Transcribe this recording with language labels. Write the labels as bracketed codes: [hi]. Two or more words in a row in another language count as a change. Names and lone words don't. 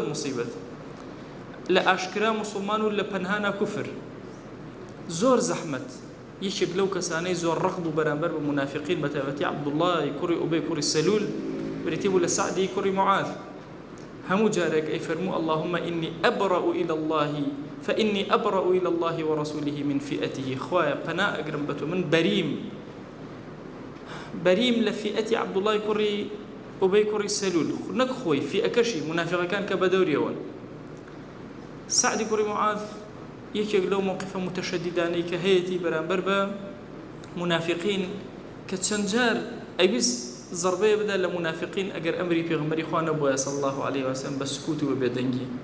[ckb] مصیبەت لە ئاشکرا موسڵمان و لە پەنهانە کوفر زۆر زەحمەت یەکێک لەو کەسانەی زۆر ڕەقد و بەرامبەر بە منافقین بە تایبەتی عەبدوڵڵای کوڕی ئوبەی کوڕی سەلول بریتی بوو لە سعدی کوڕی معاذ هەموو جارێک ئەی فەرموو [ar] اللهم إني أبرأ إلى الله فإني أبرأ إلى الله ورسوله من فئته [ckb] خوایە پەنا ئەگرم بە تۆ من بەریم لە فئەتی عەبدوڵڵای کوڕی ئوبەی کوڕی سەلول نەک خۆی فئەکەشی منافقەکان کە بەدەوریەوەن سعدی کوڕی معاذ یەکێک لەو موقفە متەشەدیدانەی کە هەیەی بەرامبەر بە منافقین کە چەند جار ئەویست ضربەیە بدا لە منافقین ئەگەر ئەمری پێغمبەری خوا نەبووە [ar] صلی الله علیه و سلم [ckb] بە سکوت و بێدەنگی